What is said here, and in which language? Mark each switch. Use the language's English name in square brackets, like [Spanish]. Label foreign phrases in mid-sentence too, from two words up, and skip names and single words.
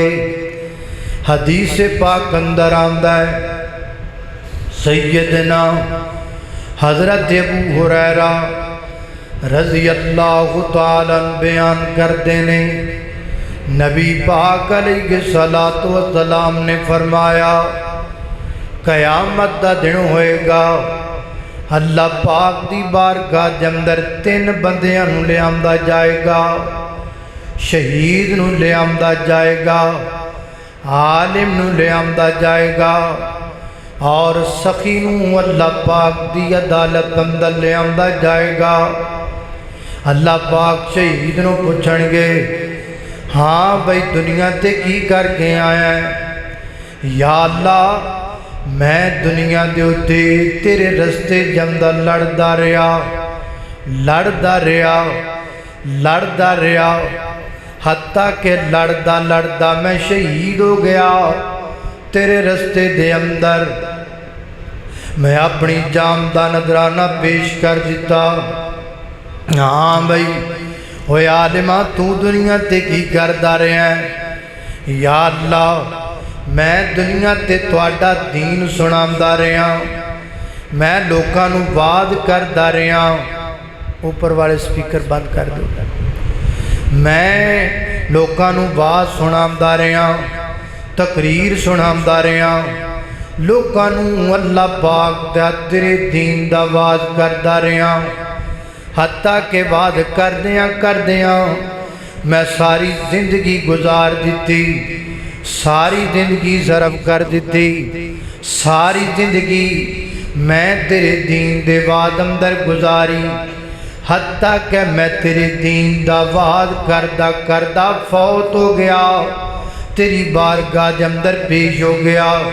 [Urdu] حدیث پاک اندر آندا ہے سیدنا حضرت ابو ہریرہ رضی اللہ تعالیٰ بیان کرتے ہیں نبی پاک علیہ الصلوۃ والسلام نے فرمایا [Punjabi] قیامت دا دن ہوئے گا اللہ پاک دی بارگاہ دے اندر 3 بندیاں نوں لے آندا جائے گا شہید نوں لے آندا جائے گا عالم نوں لے آندا جائے گا اور سخی نوں اللہ پاک دی عدالت اندر لے آندا جائے گا اللہ پاک شہید نوں پوچھن گے ہاں بھائی دنیا تے کی کر کے آیا ہے یا اللہ میں دنیا دے اتے تیرے رستے جمدہ لڑدا رہا حتیٰ کہ لڑدا میں شہید ہو گیا تیرے رستے دے اندر میں اپنی جان دا نذرانہ پیش کر دیتا ہاں بھائی اوے عالمہ تو دنیا تے کی کردا رہا ہے یا اللہ میں دنیا تے تواڈا دین سناوندا رہا میں لوکاں نوں واعظ کردا رہا [Urdu] اوپر والے سپیکر بند کر دو [Punjabi] میں لوکاں نوں واعظ سناوندا رہا تقریر سناوندا رہا لوکاں نوں اللہ پاک دا تیرے دین دا واعظ کردا رہا حتیٰ کہ واعظ کردیاں میں ساری زندگی گزار دیتی ساری زندگی ضرب کر دیتی ساری زندگی میں تیرے دین دے واعظ اندر گزاری حتیٰ کہ میں تیرے دین دا واعظ کردہ فوت ہو گیا تیری بارگاہ دے اندر پیش ہو گیا